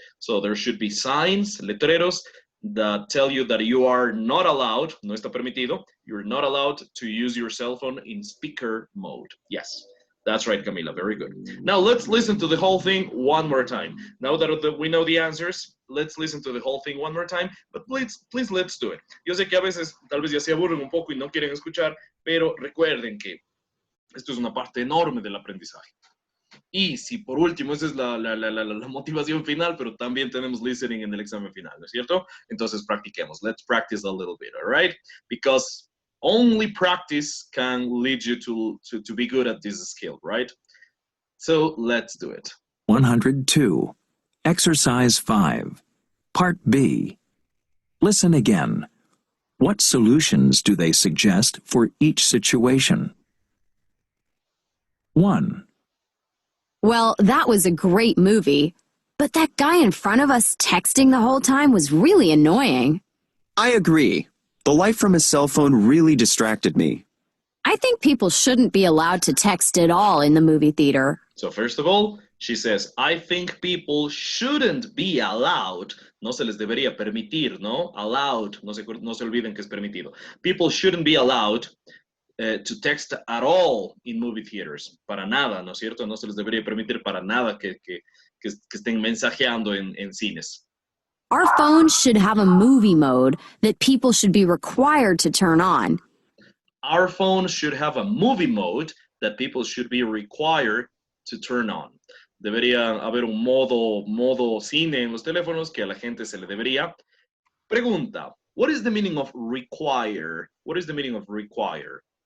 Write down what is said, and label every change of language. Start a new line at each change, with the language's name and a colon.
English: So there should be signs, letreros, that tell you that you are not allowed,
Spanish: no está permitido,
English: you're not allowed to use your cell phone in speaker mode. Yes, that's right, Camila. Very good. Now let's listen to the whole thing one more time. Now that we know the answers, let's listen to the whole thing one more time, but please let's do it.
Spanish: Yo sé que a veces tal vez ya se aburren un poco y no quieren escuchar, pero recuerden que esto es una parte enorme del aprendizaje. Y si por último, esa es la motivación final, pero también tenemos listening en el examen final, ¿no es cierto? Entonces practiquemos.
English: Let's practice a little bit, all right? Because only practice can lead you to be good at this skill, right? So let's do it. 102. Exercise 5. Part B. Listen again. What solutions do they suggest for each situation? 1. Well, that was a great movie, but that guy in front of us texting the whole time was really annoying. I agree. The light from his cell phone really distracted me. I think people shouldn't be allowed to text at all in the movie theater. So first of all, she says, I think people shouldn't be allowed.
Spanish: No se les debería permitir, ¿no? Allowed. No se olviden que es permitido.
English: People shouldn't be allowed to text at all in movie theaters.
Spanish: Para nada, ¿no es cierto? No se les debería permitir para nada que estén mensajeando en cines.
English: Our phones should have a movie mode that people should be required to turn on. Our phones should have a movie mode that people should be required to turn on.
Spanish: Debería haber un modo cine en los teléfonos que a la gente se le debería.
English: Pregunta, what is the meaning of require? What is the meaning of require?